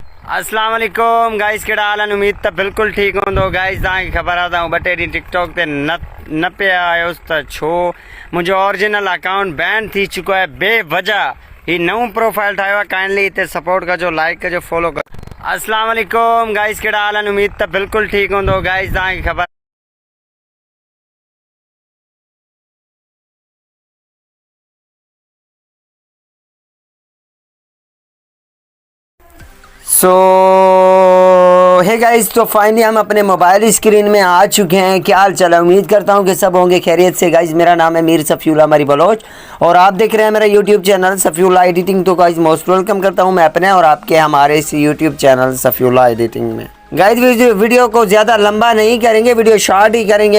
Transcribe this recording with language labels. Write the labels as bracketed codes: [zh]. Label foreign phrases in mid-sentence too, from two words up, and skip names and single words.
[ar] السلام علیکم [sd] गाइस केड़ा हाल है। उम्मीद तो बिल्कुल ठीक होंदो गाइस। तव्हांखे ख़बर आहे त ॿ टे ॾींहं टिकटॉक ते न पे आयुसि त छो मुंहिंजो [en] original account [sd] बैन थी चुको आहे बेवजह। ही नओं प्रोफाइल ठाहियो आहे, काइंडली इते सपोर्ट कजो, लाइक कजो, फॉलो कजो। [ar] السلام علیکم [sd] गाइस केड़ा हाल है। उम्मीद तो बिल्कुल ठीक होंदो गाइस। तव्हांखे ख़बर हे [ur] गाइस, تو فائنلی ہم اپنے [en] mobile screen [ur] میں آ چکے ہیں۔ کیا حال چال ہے? امید کرتا ہوں کہ سب ہوں گے خیریت سے۔ گائز میرا نام ہے میر صفی اللہ مری بلوچ اور آپ دیکھ رہے ہیں میرا یوٹیوب چینل صفی اللہ ایڈیٹنگ. تو گائز [en] most welcome [ur] کرتا ہوں میں اپنے اور آپ کے ہمارے اس یوٹیوب چینل صفی اللہ ایڈیٹنگ میں. گائز ویڈیو کو زیادہ لمبا نہیں کریں گے، ویڈیو شارٹ ہی کریں گے.